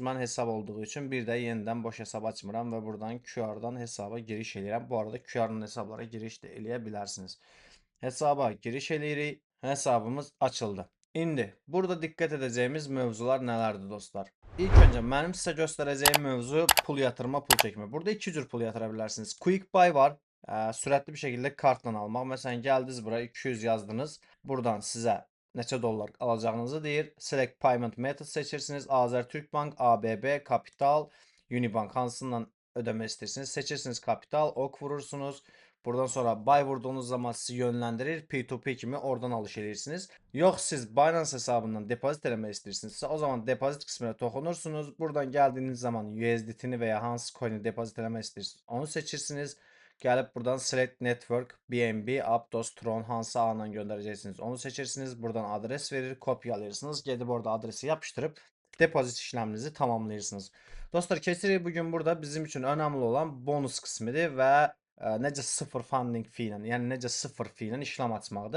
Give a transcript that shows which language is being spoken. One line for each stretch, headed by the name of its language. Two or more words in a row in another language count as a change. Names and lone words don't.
Azerbaijani: Mən hesab olduğu üçün bir də yenidən boş hesab açmıram və buradan QR-dan hesaba giriş eləyirəm. Bu arada QR-la hesablara giriş də eləyə bilərsiniz. Hesaba giriş eləyirik. Hesabımız açıldı. İndi burada diqqət edəcəyimiz mövzular nələrdir dostlar? İlk öncə mənim sizə göstərəcəyim mövzu pul yatırma, pul çəkmə. Burada iki cür pul yatıra bilərsiniz.
English: Quick buy var.
Azerbaijani: Sürətli bir şəkildə kartla almaq. Məsələn, gəldiniz bura 200 yazdınız. Buradan sizə neçə dollar alacağınızı deyir.
English: Select payment method seçirsiniz.
Azerbaijani: Azərtürkbank, ABB, Kapital, Unibank hansından ödəmək istəyirsiniz. Seçirsiniz Kapital, ok vurursunuz. Buradan sonra buy vurduğunuz zaman sizi yönləndirir. P2P kimi oradan alış edirsiniz. Yox, siz Binance hesabından depozit eləmək istəyirsinizsə, o zaman depozit qisminə toxunursunuz. Buradan gəldiyiniz zaman USDT-ni və ya hansı coin-i depozit eləmək istəyirsiniz, onu seçirsiniz. Gəlib buradan
English: Select Network,
Azerbaijani: BNB, Aptos, Tron hansı ağla göndərəcəksiniz, onu seçirsiniz. Buradan adres verir, kopyalayırsınız. Gedib orada adresi yapışdırıb depozit işləminizi tamamlayırsınız. Dostlar, keçirik bugün burada bizim üçün önəmli olan bonus qismidir və necə sıfır
English: funding fee
Azerbaijani: ilə, yəni necə sıfır fee ilə işləm açmaqdır.